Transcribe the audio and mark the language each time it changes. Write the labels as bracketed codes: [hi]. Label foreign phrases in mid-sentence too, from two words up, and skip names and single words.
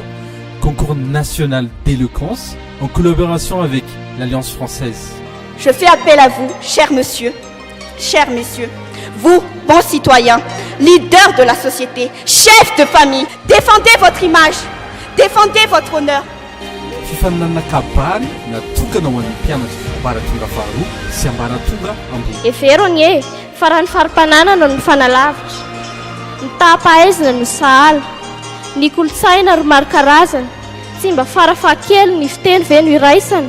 [fr] Concours national d'éloquence en collaboration avec l'Alliance française. Je fais appel à vous, chers messieurs, vous, bons citoyens, leaders de la société, chefs de famille, défendez votre image, défendez votre honneur. [mg] Fifaninana kabary natokana ho an'ny mpianatra ambaratonga faharoa sy ambaratonga ambony. Everony e, fa raha ny farim-pananana no mifanalavitra, ny tahapahaizana no sahala, ny kolotsaina ro maro karazana, tsy mba farafahakeliny ny fiteny ve no iraisana.